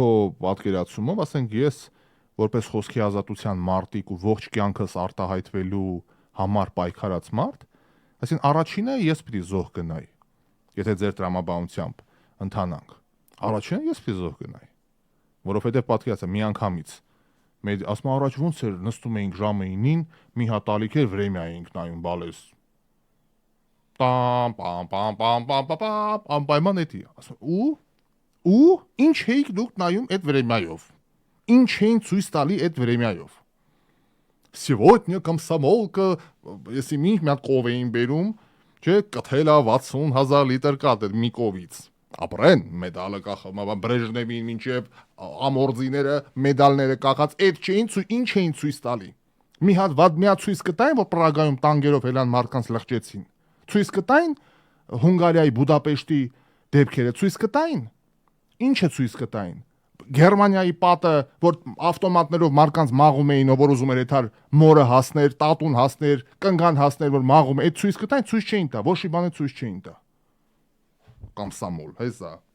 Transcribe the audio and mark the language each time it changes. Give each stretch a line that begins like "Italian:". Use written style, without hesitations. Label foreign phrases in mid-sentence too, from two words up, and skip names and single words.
Armenian: պատկերացումով, ասենք ես որպես խոսքի ազատության մարտիկ ու ողջ կյանքս արտահայտվելու համար պայքարած մարդ, այսինքն առաջինը ես պիտի զոհ գնայի, եթե ձեր տրամաբանությամբ ընթանանք։ Առաջինը ես պիտի զոհ գնայի, որովհետև պատկերացա մի անգամից ասում առաջ ոնց էր նստում էինք ժամը 9-ին, մի հատ ալիք էր վրեմյա էինք նայում բալես։ Անպայման էդի, ասում ու ինչ էիք դուք նայում այդ վրեմյայով, ինչ էին ցույց տալի այդ վրեմյայով։
Russian: Сегодня комсомолка, если
Armenian: մի հատ կով էին բերում, չէ, կթել է 60,000 լիտր կատ այդ մի կովից։ Ապրեն, մեդալը կախում, Բրեժնևին մինչև ամորձիները, մեդալները կախած, այդ չէին, ինչ էին ցույց տալի։ Մի հատ ցույց կտային, որ Պրագայում տանգերով հելան մարդկանց լղջեցին։ Ցույց կտային Հունգարիայի Բուդապեշտի դեպքերը, ցույց կտային։ Ինչը ցույց կտային։ Գերմանիայի պատը, որ ավտոմատներով մարդկանց մաղում էին, որ ուզում էր այդար մորը հասներ, տատուն հասներ, կնգան հասներ, որ մաղում, այդ ցույց կտային, ցույց չէին տա, ոչ մի բան ցույց չէին տա։ Կամսամոլ, հեսա։